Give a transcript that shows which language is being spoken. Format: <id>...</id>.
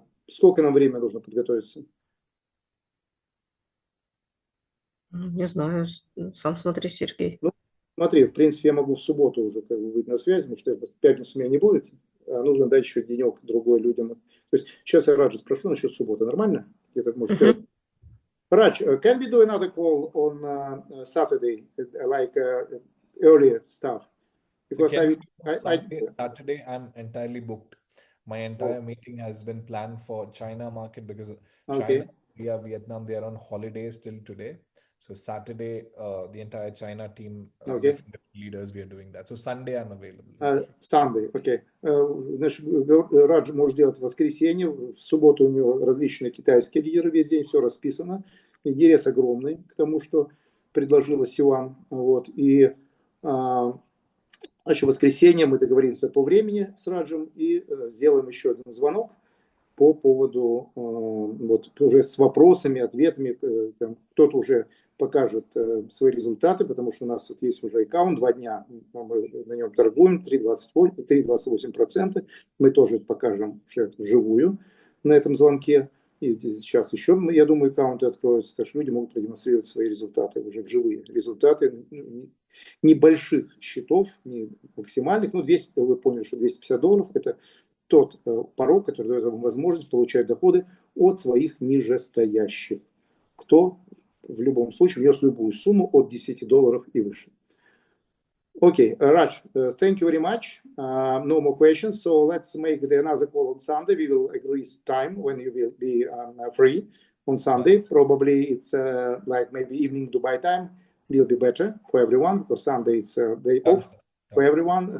<ru>Сколько нам времени нужно подготовиться? Не знаю, сам смотри, Сергей. Ну, смотри, в принципе, я могу в субботу уже как бы быть на связи, потому что в пятницу меня не будет, а нужно дать еще денек-другой людям. То есть сейчас я Раджа спрошу насчет субботы. Нормально? Это может</ru> <en>Raj, can we do another call on Saturday, like earlier stuff? Because Saturday, I'm entirely booked. My entire meeting has been planned for China market because China, India, Vietnam, they are on holidays till today. So Saturday, the entire China team, different leaders, we are doing that. So Sunday, I'm available.</en> <ru>Sunday, окей. Значит, Радж может делать в воскресенье, в субботу у него различные китайские лидеры, весь день все расписано. Интерес огромный к тому, что предложила Сиван. Вот. И в воскресенье мы договоримся по времени с Раджем и сделаем еще один звонок по поводу, вот уже с вопросами, ответами. Кто-то уже покажет свои результаты, потому что у нас вот есть уже аккаунт, 2 дня мы на нем торгуем, 3,28%. Мы тоже покажем уже вживую на этом звонке. И сейчас еще, я думаю, аккаунты откроются, так что люди могут продемонстрировать свои результаты, уже вживые результаты небольших счетов, не максимальных, но вы поняли, что $250 это тот порог, который дает вам возможность получать доходы от своих нижестоящих. Кто в любом случае внес любую сумму от $10 и выше.</ru> <en>Okay, Raj, thank you very much. No more questions. So let's make another call on Sunday. We will agree time when you will be free on Sunday. Probably it's like maybe evening Dubai time will be better for everyone because Sunday is day off for everyone.</en>